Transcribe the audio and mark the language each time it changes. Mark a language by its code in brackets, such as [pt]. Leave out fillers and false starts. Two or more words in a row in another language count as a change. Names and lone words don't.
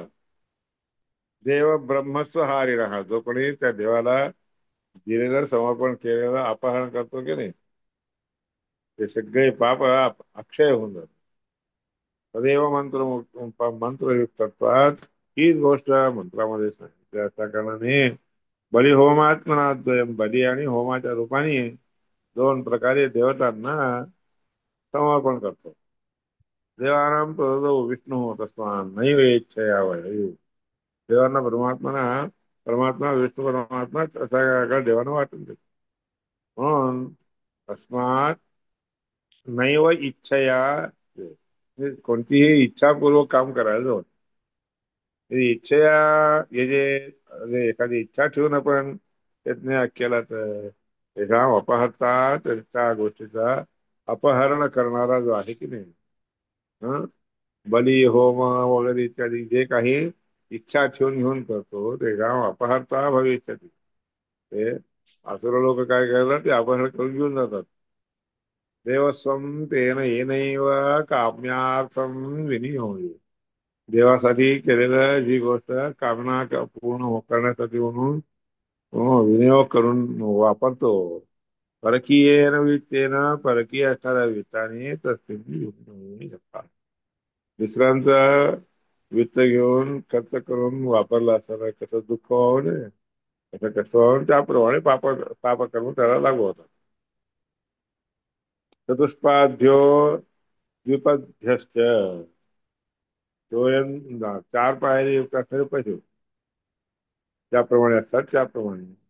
[sa] देव ब्रह्मस्व हारिणः, [mr] जो कोणी त्या देवाला दिलेलं समर्पण केलेलं अपहरण करतो की नाही, ते सगळे पाप अक्षय होऊन जातात. [sa] तदेव मंत्रयुक्तत्वात, [mr] हीच गोष्ट मंत्रामध्ये सांगितली. त्या कारणाने [sa] बली होमात्मनाद्वयम, [mr] बली आणि होमाच्या रूपाने दोन प्रकारे देवतांना समर्पण करतो. [sa] देवानाम तो विष्णू तस्मान नैव इच्छया वै, [mr] देवांना परमात्मा विष्णू परमात्मा असा देवानं वाटून देतो. [sa] म्हणून तस्मात नैव इच्छया, [mr] म्हणजे कोणतीही इच्छापूर्वक काम करायला होत. इच्छया हे जे म्हणजे एखादी इच्छा ठेवून आपण यज्ञ केला तर ते [sa] काम अपहरता, [mr] त्या गोष्टीचा अपहरण करणारा जो आहे की नाही, हं? बली होम वगैरे इत्यादी जे काही इच्छा ठेवून घेऊन करतो ते [sa] काम अपहरता भविष्यती. [mr] ते असुर लोक काय करतात, ते अपहरण करून घेऊन जातात. [sa] देवस्वम तेन येनैव काम्यार्थम विनियोगे, [mr] देवासाठी केलेलं जी गोष्ट कामना पूर्ण करण्यासाठी म्हणून विनियोग करून वापरतो. [sa] परकीयेन वित्तेन [mr] परकीय असणाऱ्या वित्ताने [sa] तस्मिन् युक्तो शकता. [mr] दुसऱ्यांचं वित्त घेऊन खर्च करून वापरला असताना कसं दुःख व्हावं नये, कसं कष्ट व्हावं नये, त्याप्रमाणे पाप कर्म त्याला लागू होतात. [sa] चतुष्पाद्यो द्विपद्यश्च [mr] चार पायरी युक्त असणारे पशु त्याप्रमाणे असतात त्याप्रमाणे.